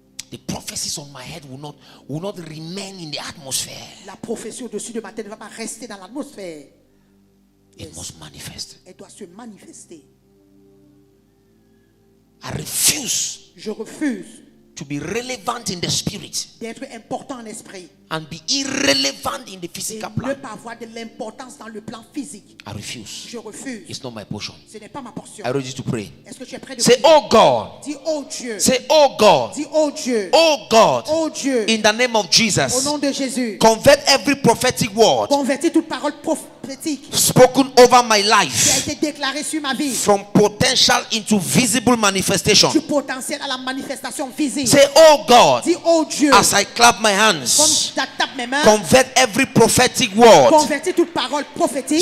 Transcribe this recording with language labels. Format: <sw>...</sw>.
<en>The prophecies on my head will not remain in the atmosphere.</en> <fr>La prophétie au-dessus de ma tête ne va pas rester dans l'atmosphère.</fr> <en>It must manifest.</en> <fr>Elle doit se manifester.</fr> <en>I refuse</en> <fr>Je refuse</fr> <en>to be relevant in the spirit</en> <fr>d'être important en esprit</fr> <en>and be irrelevant in the</en> <fr>et</fr> <en>physical</en> <fr>ne</fr> <en>plan.</en> <fr>pas avoir de l'importance dans le plan physique.</fr> <en>I refuse.</en> <fr>Je refuse.</fr> <en>It's not my portion.</en> <fr>Ce n'est pas ma portion.</fr> <en>Are you ready to pray?</en> <fr>Est-ce que tu es prêt de</fr> <en>Say,</en> <fr>prier?</fr> <en>oh God.</en> <fr>Dis oh Dieu.</fr> <en>Say, oh God.</en> <fr>Dis oh Dieu.</fr> <en>Oh God.</en> <fr>Oh Dieu.</fr> <en>In the name of</en> <fr>Au</fr> <en>Jesus.</en> <fr>nom de Jésus.</fr> <en>Convert every prophetic word</en> <fr>Convertis toute parole prophétique</fr> <en>spoken over my</en> <fr>qui a</fr> <en>life</en> <fr>été déclarée sur ma vie.</fr> <en>from potential into visible manifestation.</en> <fr>Du potentiel à la manifestation visible.</fr> <en>Say, oh God,</en> <fr>Dis oh Dieu.</fr> <en>as I clap my</en> <fr>Comme</fr> <en>hands,</en> <fr>je tape mes mains.</fr> <en>convert every prophetic word</en> <fr>Convertis toute parole prophétique</fr>